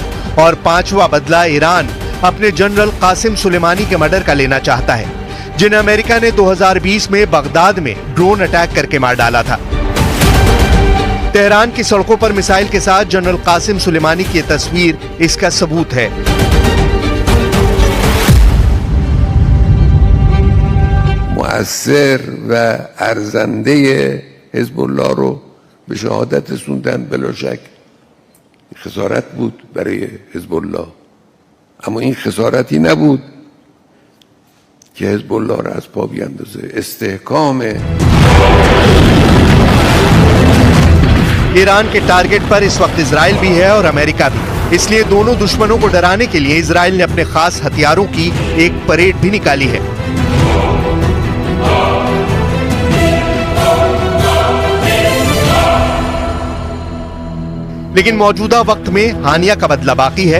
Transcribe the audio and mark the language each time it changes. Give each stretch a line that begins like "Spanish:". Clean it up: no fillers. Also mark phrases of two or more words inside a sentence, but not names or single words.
Hindi: और पांचवा बदला ईरान अपने जनरल कासिम सुलेमानी के मर्डर का लेना चाहता है, जिन्हें अमेरिका ने 2020 में बगदाद में ड्रोन अटैक करके मार डाला था। तेहरान की सड़कों पर मिसाइल के साथ जनरल कासिम सुलेमानी की तस्वीर इसका सबूत है।
Persian: مؤثر و ارزنده حزب الله رو به شهادت رسوندن، بلا شک خسارت بود برای حزب الله، اما این خسارتی نبود که حزب الله را از پا بیاندازه. استحکام
Hindi: ईरान के टारगेट पर इस वक्त इजराइल भी है और अमेरिका भी, इसलिए दोनों दुश्मनों को डराने के लिए इजराइल ने अपने खास हथियारों की एक परेड भी निकाली है। लेकिन मौजूदा वक्त में हानिया का बदला बाकी है।